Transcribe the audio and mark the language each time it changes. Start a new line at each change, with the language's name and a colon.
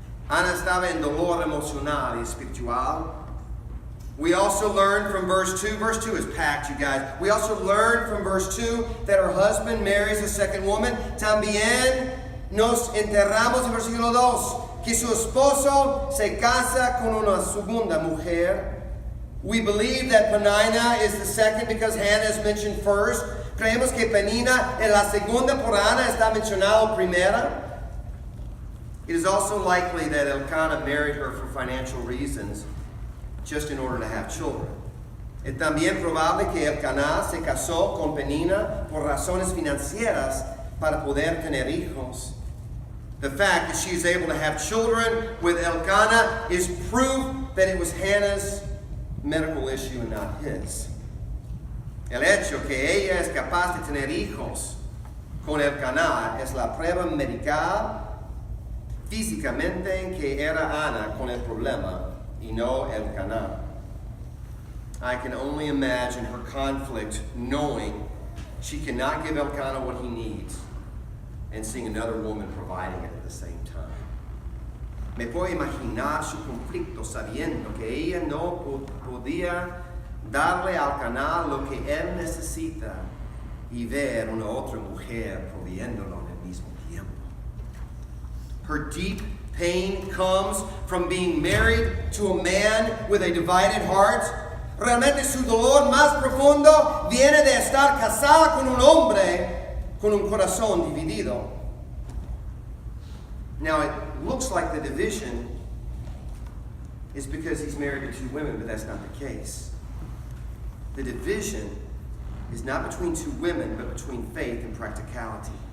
Spanish: Ana estaba en dolor emocional y espiritual.
English: We also learn from verse 2. Verse 2 is packed, you guys. We also learn from verse 2 that her husband marries a second woman.
Spanish: También nos enterramos en versículo 2 que su esposo se casa con una segunda mujer.
English: We believe that Penina is the second because Hannah is mentioned first.
Spanish: Creemos que Penina es la segunda por Ana, está mencionado primera.
English: It is also likely that Elkanah married her for financial reasons, just in order to have children.
Spanish: Es también probable que Elkanah se casó con Penina por razones financieras para poder tener hijos.
English: The fact that she is able to have children with Elkanah is proof that it was Hannah's medical issue and not his.
Spanish: El hecho que ella es capaz de tener hijos con Elkanah es la prueba médica físicamente que era Ana con el problema y no Elkanah.
English: I can only imagine her conflict knowing she cannot give Elkanah what he needs and seeing another woman providing it at the same time.
Spanish: Me puedo imaginar su conflicto sabiendo que ella no podía darle a Elkanah lo que él necesita y ver una otra mujer proviéndolo al mismo tiempo.
English: Her deep pain comes from being married to a man with a divided heart.
Spanish: Realmente su dolor más profundo viene de estar casada con un hombre con un corazón dividido.
English: Now it looks like the division is because he's married to two women, but that's not the case. The division is not between two women, but between faith and practicality.